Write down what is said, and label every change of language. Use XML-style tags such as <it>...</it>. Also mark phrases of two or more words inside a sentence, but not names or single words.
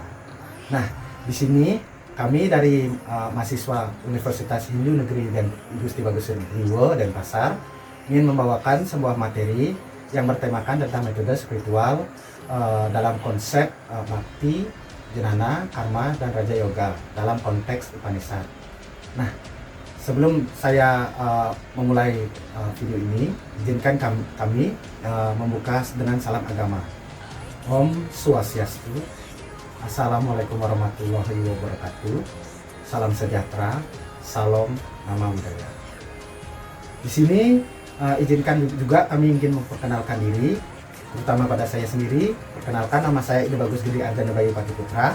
<id>Nah, di sini kami dari mahasiswa Universitas Hindu Negeri dan Gusti Bagus Riwo Denpasar ingin membawakan sebuah materi yang bertemakan tentang metode spiritual dalam konsep Bhakti, Jnana, Karma, dan Raja Yoga dalam konteks Upanishad. Nah, sebelum saya memulai video ini, izinkan kami membuka dengan salam agama. Om Swastiastu,</id> <ar>السلام عليكم ورحمة الله وبركاته,</ar> <id>salam sejahtera, salam nama budaya. Di sini izinkan juga kami ingin memperkenalkan diri, terutama pada saya sendiri. Perkenalkan, nama saya Ide Bagus Gede Arjana Bayu Pati Putra.</id>